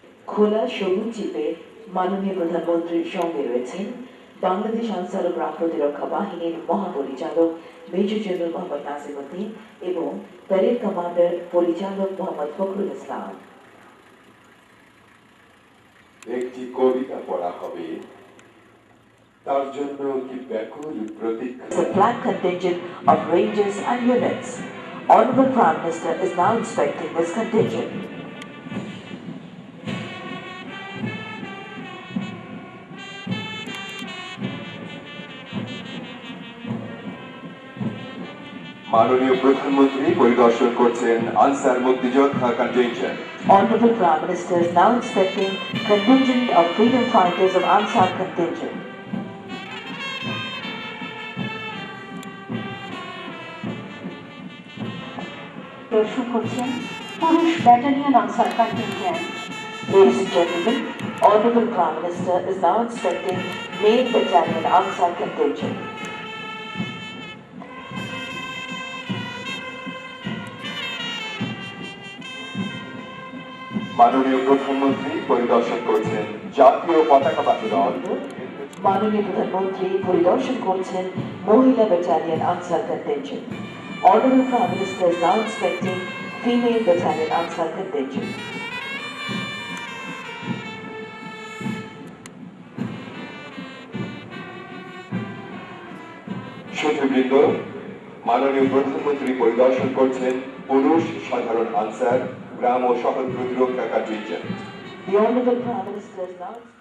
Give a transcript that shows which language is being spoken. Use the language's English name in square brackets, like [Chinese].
[Bangla] খোলা সবুজ জিপে মাননীয় প্রধানমন্ত্রীর সঙ্গে রয়েছেন বাংলাদেশ আনসার ও গ্রাম প্রতিরক্ষা বাহিনীর মহাপরিচালক মেজর জেনারেল মোহাম্মদ নাসিমউদ্দিন এবং প্যারেড কমান্ডার পরিচালক মোহাম্মদ ফখরুল ইসলাম। একটি কবিতা পড়া হবে, তার জন্য কি ব্যাকুল প্রতীক্ষা। [English] The flag contingent of Rangers and units. Honorable Prime Minister is now inspecting this contingent. [Bangla] মাননীয় প্রধানমন্ত্রী পরিদর্শন করছেন আনসার মুক্তিযোদ্ধা contingent. [English] Honorable Prime Minister is now inspecting contingent of freedom fighters of Ansar contingent. [Bangla] দর্শন করছেন পুরুষ battalion answer contingent. [English] Ladies and gentlemen, Honorable Prime Minister is now inspecting Main Battalion Ansar contingent. [Bangla] মাননীয় প্রধানমন্ত্রী পরিদর্শন করছেন জাতীয় পতাকাবাহী দল। মাননীয় প্রধানমন্ত্রী পরিদর্শন করছেন মহিলা battalion answer contingent. [English] Honorable Prime Minister is now inspecting female battalion Ansar contingent. [Bangla] সুধীবৃন্দ, মাননীয় প্রধানমন্ত্রী পরিদর্শন করছেন পুরুষ সাধারণ আনসার গ্রাম ও শহর প্রতিরক্ষা contingent. [English] The Honorable Prime Minister is now